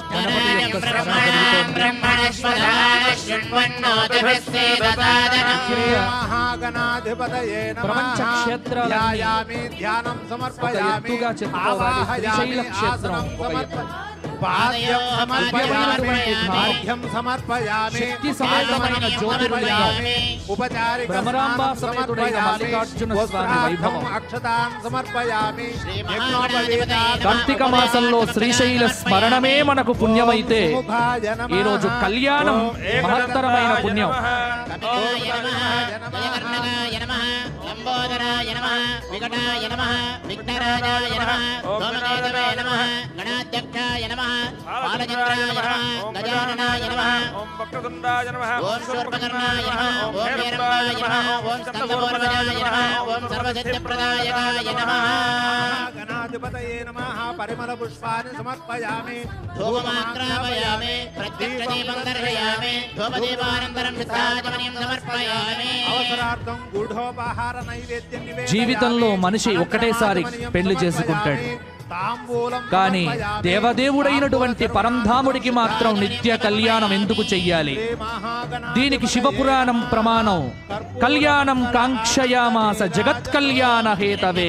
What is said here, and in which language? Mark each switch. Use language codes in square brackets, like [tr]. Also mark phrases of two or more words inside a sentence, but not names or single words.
[sa] महागणाधिपतये नमः ध्यायामि ध्यानं समर्पयामि आवाहयामि आसनं समर्पयामि पाद्यं समर्पयामि अर्घ्यं समर्पयामि [te] శక్తిసమేతమైన జ్యోతిర్లింగం [sa] उपचारिक [te] భ్రమరాంబా సమేతుడైన మల్లికార్జున స్వామి వైభవం [sa] अक्षतां समर्पयामि [te] కార్తీక మాసంలో శ్రీశైల స్మరణమే మనకు పుణ్యమైతే ఈ రోజు కళ్యాణం మహత్తరమైన పుణ్యం. [sa] జయకర్ణకాయ నమః లంబోదరాయ నమః వికటాయ నమః విఘ్నరాజాయ నమః సోమకేతవే నమః గణాధ్యక్షాయ నమః బాలచంద్రాయ నమః గజాననాయ నమః ఓం వక్రతుండాయ నమః ఓం శూర్పకర్ణాయ నమః ఓం వీరభద్రాయ నమః ఓం స్కందపూర్వజాయ నమః ఓం సర్వసిద్ధిప్రదాయకాయ నమః गणाधिपतये नमः परिमल पुष्पाणि समर्पयामि धूपमाग्रापयामि प्रत्यक्षदीपं दर्शयामि धूपदीपानन्तरं चित्राजमनीं समर्पयामि అవసరార్థం గూఢోపహార నైవేద్యం [te] జీవితంలో మనిషి ఒక్కటేసారి పెళ్లి చేసుకుంటాడు. కానీ దేవదేవుడైనటువంటి పరంధాముడికి మాత్రం నిత్య కళ్యాణం ఎందుకు చెయ్యాలి? దీనికి శివపురాణం ప్రమాణం. [sa] కళ్యాణం కాంక్షయామాస జగత్ కళ్యాణ హేతవే.